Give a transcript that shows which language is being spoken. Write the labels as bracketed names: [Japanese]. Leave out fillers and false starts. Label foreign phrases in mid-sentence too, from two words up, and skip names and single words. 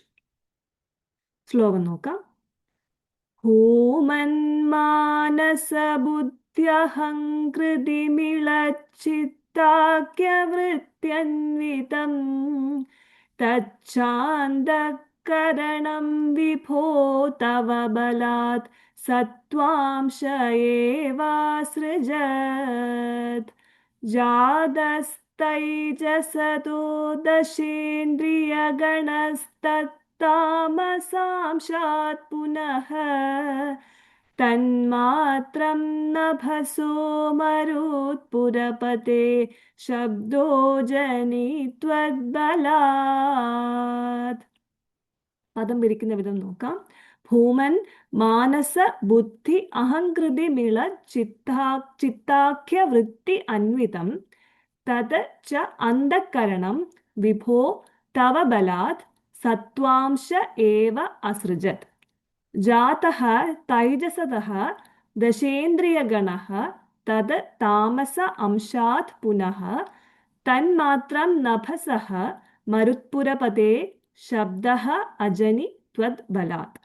[Malayalam] ശ്ലോകം നോക്കാം. [Sanskrit] ഹൂമന്മാനസബുദ്ധ്യഹംകൃതിമിളച്ചിത്താഖ്യവൃത്യന്വിതം തച്ഛാന്തകരണം വിഭോ തവ ബലാത് सत्त्वांश एवासृजत् जातस्तैजसतो दशेन्द्रियगणस्तत्तामसांशात् पुनः तन्मात्रं नभसो मरुत्पुरपते शब्दो जनित्वद्बलात्. [Malayalam] പദം പിരിക്കുന്ന വിധം നോക്കാം. [Sanskrit] ഭൂമൻ മാനസ ബുദ്ധി അഹങ്കൃതി മിള ചിത്താഖ്യ വൃത്തി അന്വിതം തത് ച അന്ധക്കരണം വിഭോ തവ ബലാത് സത്വാംശ ഏവ അസൃജത് ജാതഃ തൈജസതഃ ദശേന്ദ്രിയഗണഃ തത് താമസ അംശാത് പുനഃ തന്മാത്രം നഭസഃ മരുത്പുരപതേ ശബ്ദഃ അജനി ത്വദ് ബലാത്.